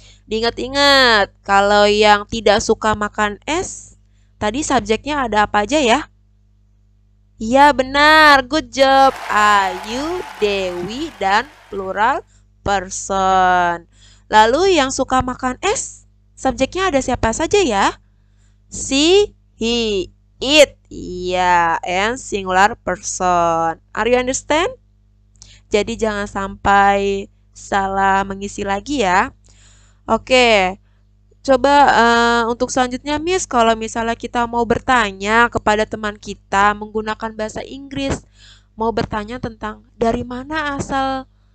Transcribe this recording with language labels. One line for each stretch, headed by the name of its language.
Indonesian: Diingat-ingat, kalau yang tidak suka makan es, tadi subjeknya ada apa aja ya? Iya benar,
English: good job.
Indonesian: Ayu, Dewi, dan plural person. Lalu yang suka makan es, subjeknya ada siapa saja ya?
English: She, he, it. Iya, and singular person. Are you understand?
Indonesian: Jadi jangan sampai salah mengisi lagi ya. Oke, coba untuk selanjutnya Miss, kalau misalnya kita mau bertanya kepada teman kita menggunakan bahasa Inggris, mau bertanya tentang dari mana asal